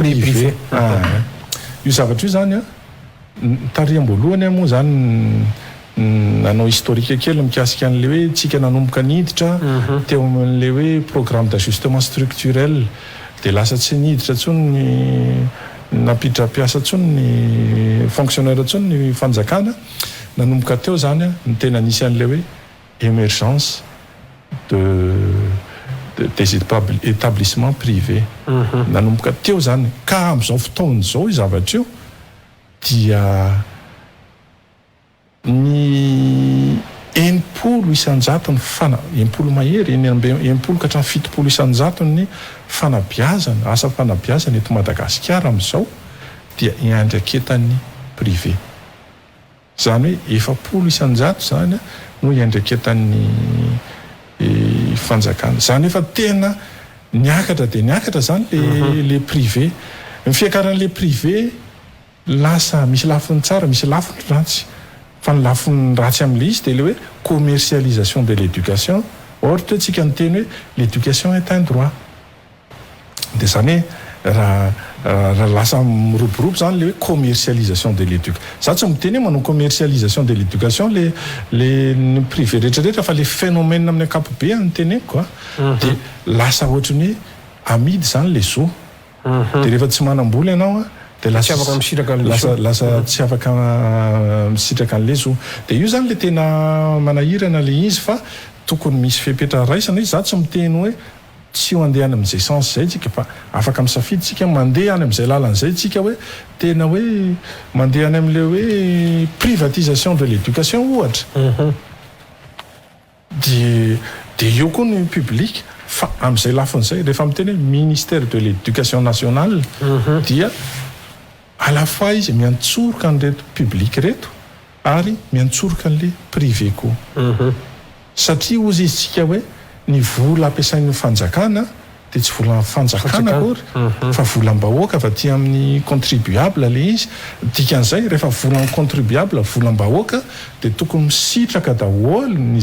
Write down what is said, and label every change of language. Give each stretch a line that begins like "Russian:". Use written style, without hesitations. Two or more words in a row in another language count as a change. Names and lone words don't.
Malagasy: privé io zavatra io zany a tariam-boalohany moa zany nanao historique kely mikasika an'le hoe tsika nanomboka niditra teo amin'le hoe
French: programme d'ajustement structurel
Malagasy: de lasa tsy niditra tsony ny napiditra piasa tsony ny fonctionnaire tsony ny fanjakana nanomboka teo zany a ny tena nisy an'le hoe émergence
French: des établissements privés
Malagasy: nanomboka teo zany ka am'izao fotoana zao zavatra io dia ny 100 isanjato ny 100 mahery 100 ka hatramin'ny 70 isanjato ny fanabeazana asa fanabeazana eto Madagasikara am'izao dia iandraketan'ny privé zany hoe 70 isanjato zany no iandraketan'ny fanjakana zany efa tena niakatra de niakatra zany le privé ny fiakaran'le privé lasa misy lafiny tsara misy lafiny ratsy fa ny lafiny ratsy amin'le izy de le hoe
French: commercialisation de l'éducation
Malagasy: ohatra hoe tsika nyteny hoe
French: l'éducation est un droit
Malagasy: de zany raha lasa miroborobo zany le hoe
French: commercialisation de l'éducation
Malagasy: za tsy miteny hoe manao
French: commercialisation de l'éducation
Malagasy: le privé rehetrarehetra fa le phénomène amin'ny ankapobeny ny teneko de lasa ohatrany hoe amidy zany le zo de rehefa tsy manam-bola ianao de lasa tsy afaka misitraka an'le zo de io zany le tena manahirana le izy fa tokony misy fepetra raisana izy za tsy miteny hoe tsy ho andeha any amin'izay sens zay tsika fa afaka misafidy tsika mandeha any amin'izay lalan'izay tsika hoe tena hoe mandeha any amin'le hoe
French: privatisation de l'éducation
Malagasy: ohatra de io koa ny public fa amin'izay lafin'izay rehefa miteny hoe
French: ministère de l'éducation nationale
Malagasy: dia
French: à la fois
Malagasy: izy miantsoroka an'reto public reto ary miantsoroka an'le privé koa satria ozy izy tsika hoe ny vola ampiasain'ny fanjakana de tsy vola fanjakana akory fa volam-bahoaka fa ty amin'ny contribuable le izy dikan'izay rehefa volan'ny contribuable volam-bahoaka de tokony misitraka daholo ny